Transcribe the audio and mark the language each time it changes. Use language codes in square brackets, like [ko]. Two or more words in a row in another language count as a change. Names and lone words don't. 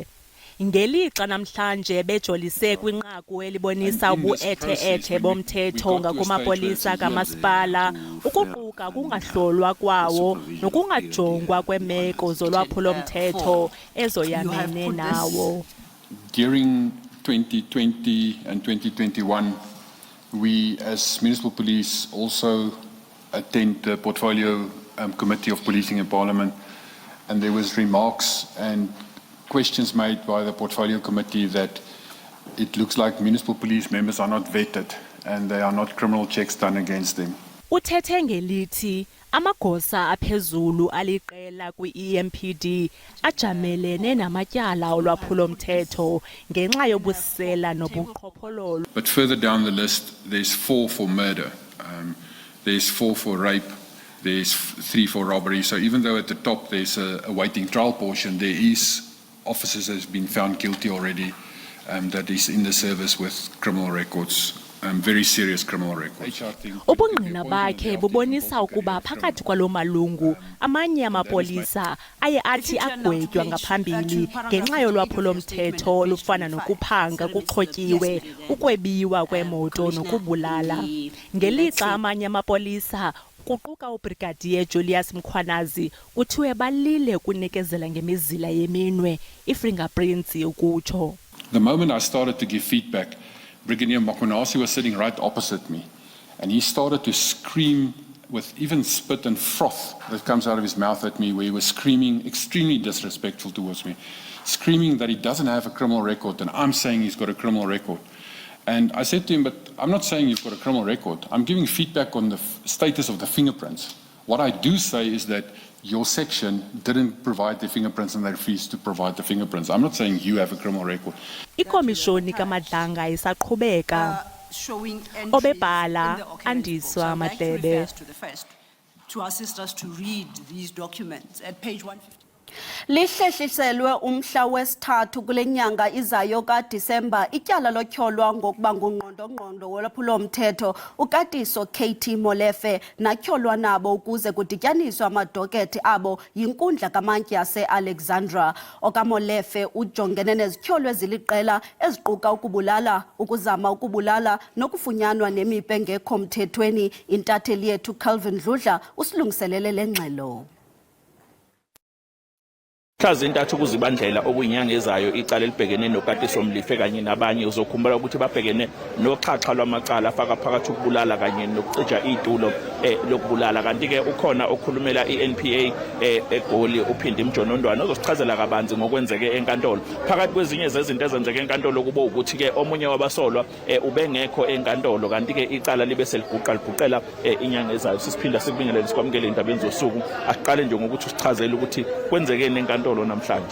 [xh] Ngelixa namhlanje bejolise kwinqaku elibonisa ubu-ethe-ethe bomthetho ngakumapolisa kamasipala, ukuquka kungahlolwa kwawo nokungajongwa kweemeko zolwaphulo-mthetho ezoyamene nawo. [en] During 2020 and 2021, we as municipal police also attend the portfolio committee of policing in Parliament, and there was remarks and questions made by the portfolio committee that it looks like municipal police members are not vetted and there are not criminal checks done against them. [xh] Uthethe ngelithi amagosa aphezulu aliqela kwi-EMPD ajamelene namatyala olwaphulo-mthetho ngenxa yobusela nobuqhophololo. [en] But further down the list, there's 4 for murder, there's 4 for rape, there's 3 for robbery. So even though at the top there's a waiting trial portion, there is officers that have been found guilty already that is in the service with criminal records, very serious criminal records. [xh] Ubungqina bakhe bubonisa ukuba phakathi kwalo malungu amanye amapolisa aye athi agwetywa ngaphambili ngenxa yolwaphulo-mthetho olufana nokuphanga kuxhotyiwe, ukwebiwa kwemoto nokubulala. Ngelixa amanye amapolisa kuquka uBrigadier Julius Mkhwanazi kuthiwe balile ukunikezela ngemizila yeminwe, i-fingerprints ukutsho. [en] The moment I started to give feedback, Brigadier Mkhwanazi was sitting right opposite me, and he started to scream with even spit and froth that comes out of his mouth at me, where he was screaming extremely disrespectful towards me, screaming that he doesn't have a criminal record, and I'm saying he's got a criminal record. And I said to him, but I'm not saying you've got a criminal record. I'm giving feedback on the status of the fingerprints. What I do say is that your section didn't provide the fingerprints and they refused to provide the fingerprints. I'm not saying you have a criminal record. [xh] Ikomishoni kaMadlanga isaqhubeka. Obebhala Andiswa Madlebe. [en] To assist us to read these documents at page 150. [xh] Lihlehliselwe umhla wesithathu kule nyanga izayo kaDisemba ityala lotyholwa ngokuba ngungqondo-ngqondo wolwaphulo-mthetho uKatiso KT Molefe natyholwa nabo ukuze kudityaniswe amadokethi abo yinkundla kamantyi yase-Alexandra. OkaMolefe ujongene nezityholo eziliqela eziquka ukubulala, ukuzama ukubulala nokufunyanwa nemipu engekho mthethweni. Intatheli yethu Calvin Dludla usilungiselele le ngxelo. [zu] Zintathu kuzibandlela okuyinyanga ezayo icala elibhekene nokatiso mlife kanye nabanye uzokhumbula ukuthi babhekene noxhaxha lwamacala afaka phakathi ukubulala kanye nokucija itulo lokubulala kanti ke ukhona okhulumela iNPA eGoli uphinde imjonondwana ozosichazela kabanzi ngokwenzeke enkantolo phakathi kwezinye zezinto ezenzeke enkantolo kubo ukuthi ke omunye wabasolwa ubengekho enkantolo kanti ke icala libe seliguqala inyanga ezayo sisiphinda sikubingelele sikwamukele indabeni zosuku aqale nje ngokuthi usichazele ukuthi kwenzekeni enkantolo namhlanje.